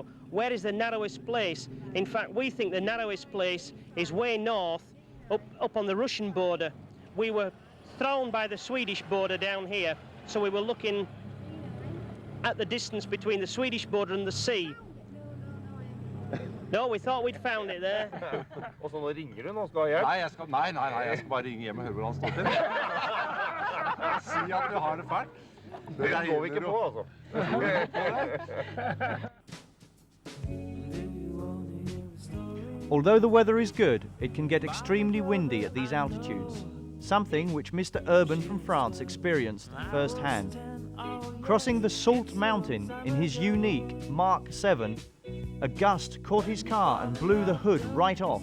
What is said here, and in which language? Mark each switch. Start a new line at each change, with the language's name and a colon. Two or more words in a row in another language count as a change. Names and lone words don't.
English: Where is the narrowest place? In fact, we think the narrowest place is way north, up on the Russian border. We were thrown by the Swedish border down here, so we were looking at the distance between the Swedish border and the sea. No, we thought we'd found it there.
Norwegian: Og så nå ringer du, nå skal ha hjelp? Nei, jeg skal bare ringe hjem og høre hvordan han står til. Si at du har det fælt. Det går vi ikke på, altså.
English: Although the weather is good, it can get extremely windy at these altitudes, something which Mr. Urban from France experienced firsthand. Crossing the Salt Mountain in his unique Mark 7, a gust caught his car and blew the hood right off.